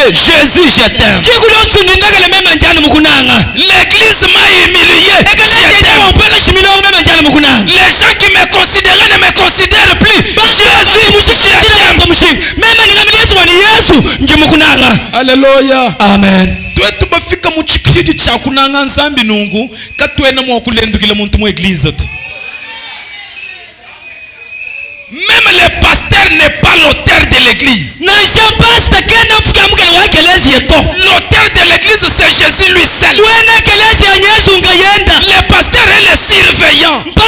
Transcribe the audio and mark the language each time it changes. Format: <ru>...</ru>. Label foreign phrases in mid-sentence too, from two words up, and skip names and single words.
<fr>Jésus, je t'aime. L'église m'a humilié. Je t'aime. Les gens qui me considéraient ne me considèrent plus. Jésus, je t'aime. Alléluia. Amen.</fr> <lu>Tubafika mu chikiji cha kunanga nzambi nungu katwena mu kulendukile muntu mu église.</lu> <fr>Même le pasteur n'est pas l'auteur de l'église. L'auteur de l'église, c'est Jésus lui seul. Le pasteur est le surveillant.</fr>